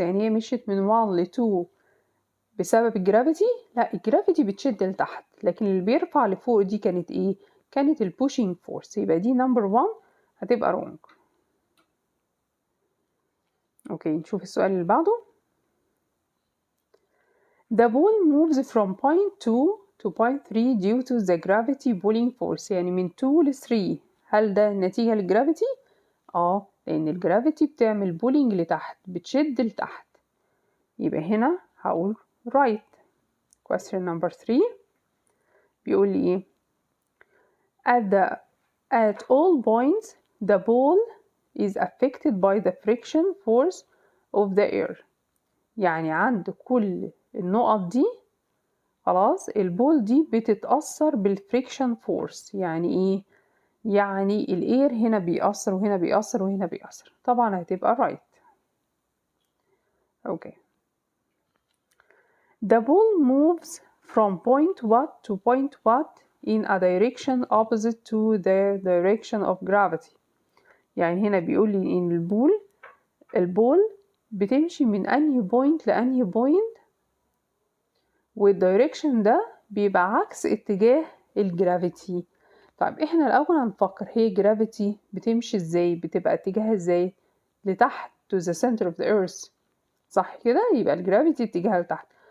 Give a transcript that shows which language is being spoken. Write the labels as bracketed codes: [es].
[ar] يعني هي مشيت من 1 ل 2 بسبب الجرافيتي؟ لا، الجرافيتي بتشد لتحت، لكن اللي بيرفع لفوق دي كانت ايه؟ كانت البوشينج فورس. يبقى دي نمبر 1 هتبقى رونج. اوكي، نشوف السؤال اللي بعده. [en] The ball moves from point 2 to point 3 due to the gravity pulling force. [ar] يعني من 2 ل 3. هل ده نتيجة للجرافيتي؟ لأن الجرافيتي بتعمل بولينج لتحت، بتشد لتحت. يبقى هنا هقول right. [en] question number 3 [ar] بيقول لي ايه؟ [en] At all points the ball is affected by the friction force of the air. [ar] يعني عند كل النقط دي خلاص البول دي بتتأثر بالفريكشن فورس. يعني ايه؟ يعني الاير هنا بيأثر وهنا بيأثر وهنا بيأثر. طبعا هتبقى right. اوكي. [en] The ball moves from point what to point what in a direction opposite to the direction of gravity. [ar] يعني هنا بيقول لي ان البول بتمشي من انهي بوينت لانهي بوينت، والدايركشن ده بيبقى عكس اتجاه الجرافيتي. طيب احنا الاول هنفكر هي جرافيتي بتمشي ازاي، بتبقى اتجاهها ازاي؟ لتحت [en] to the center of the earth، [ar] صح كده؟ يبقى الجرافيتي اتجاهها لتحت.